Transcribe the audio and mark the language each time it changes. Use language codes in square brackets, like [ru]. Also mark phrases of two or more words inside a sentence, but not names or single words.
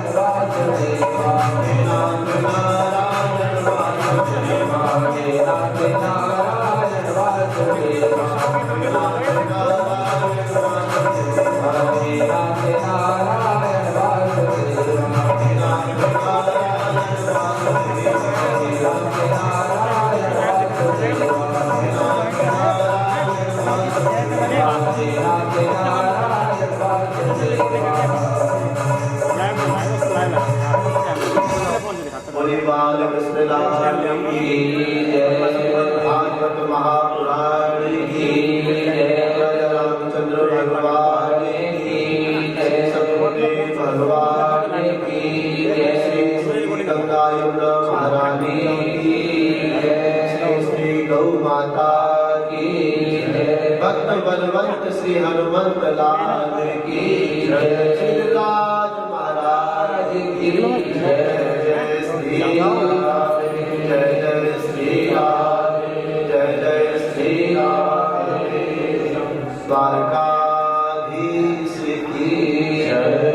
[hi] वासुदेवा हे नाथ नारायण वासुदेवा हे नाथ नारायण वासुदेवा हे नाथ नारायण वासुदेवा हे नाथ नारायण वासुदेवा हे नाथ नारायण वासुदेवा हे नाथ नारायण वासुदेवा हे नाथ नारायण वासुदेवा हे नाथ नारायण वासुदेवा बोले बाल कृष्ण लाल की जय भागवत महापुराण की जय रामचंद्र भगवान की जय सतगुरुदेव भगवान की जय श्री गंगा यमुना महारानी की जय श्री गौ माता की जय भक्त बलवंत श्री हनुमंत लाल की जय श्री राज महाराज की जय जय श्री राम जय जय श्री राम जय जय श्री राम द्वारकाधीश की जय।